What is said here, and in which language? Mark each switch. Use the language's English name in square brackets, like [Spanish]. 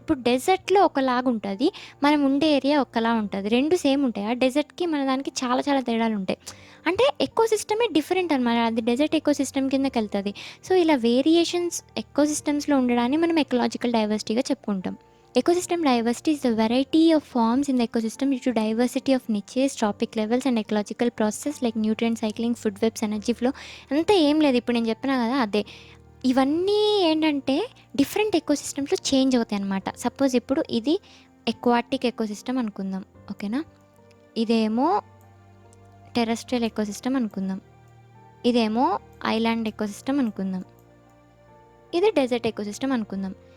[Telugu] ఇప్పుడు డెజర్ట్లో ఒకలాగా ఉంటుంది, మనం ఉండే ఏరియా ఒకలా ఉంటుంది, 2 సేమ్ ఉంటాయి. ఆ డెజర్ట్కి మన దానికి చాలా తేడాలు ఉంటాయి. అంటే ఎకోసిస్టమే డిఫరెంట్ అనమాట, అది డెజర్ట్ ఎకోసిస్టమ్ కిందకి వెళ్తుంది. సో ఇలా వేరియేషన్స్ ఎకోసిస్టమ్స్లో ఉండడాన్ని మనం ఎకలాజికల్ డైవర్సిటీగా చెప్పుకుంటాం. [English] Ecosystem diversity is the variety of forms in the ecosystem due to diversity of niches, trophic levels and ecological processes like nutrient cycling, food webs, energy flow. [Telugu] అంతా ఏం లేదు, ఇప్పుడు నేను చెప్పినా కదా అదే. ఇవన్నీ ఏంటంటే డిఫరెంట్ ఎకోసిస్టమ్స్లో చేంజ్ అవుతాయి అన్నమాట. సపోజ్ ఇప్పుడు ఇది ఎక్వాటిక్ ఎకోసిస్టమ్ అనుకుందాం, ఓకేనా. ఇదేమో టెరెస్ట్రియల్ ఎకోసిస్టమ్ అనుకుందాం, ఇదేమో ఐలాండ్ ఎకోసిస్టమ్ అనుకుందాం, ఇది డెజర్ట్ ఎకోసిస్టమ్ అనుకుందాం.